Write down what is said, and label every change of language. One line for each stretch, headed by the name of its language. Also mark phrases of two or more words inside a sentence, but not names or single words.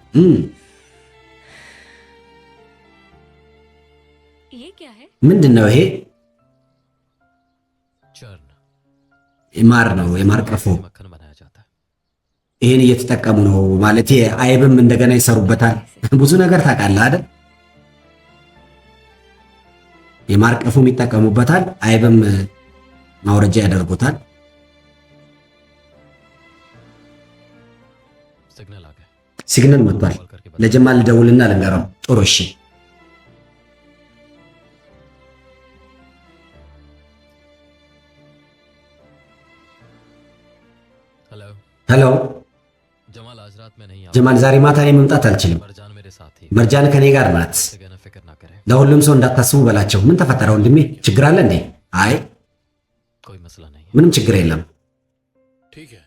Hindi: ये क्या है
Amharic: ምንድነው ይሄ
Hindi: चर्न
Amharic: ማር ነው የማር ቀፎ
Hindi: मक्खन बनाया जाता है
Amharic: ይሄን እየተጠቀሙ ነው ማለት አይብም እንደገና ይሰሩበታል ብዙ ነገር ታውቃለህ አይደል የማር ቀፎም ይጠቀሙበታል አይብም ማውረጃ ያደርጉታል
Hindi: सिग्नल आ गया
Amharic: ሲግናል መጥቷል ለጀማል ደውልና ልንገረው ጥሩ እሺ
Hindi: हेलो
Amharic: ሄሎ
Hindi: जमाल आज रात में नहीं आ
Amharic: ጀማል ዛሬ ማታ ላይ መምጣት አልችልም
Hindi: मरजान मेरे साथ ही
Amharic: መርጃን ከኔ ጋር ናት
Hindi: से कहना फिक्र ना करे
Amharic: ለሁሉም ሰው እንዳታስቡ በላቸው ምን ተፈጠረ ወንድሜ ችግር አለ እንዴ አይ
Hindi: कोई मसला नहीं है
Amharic: ምንም ችግር የለም
Hindi: ठीक है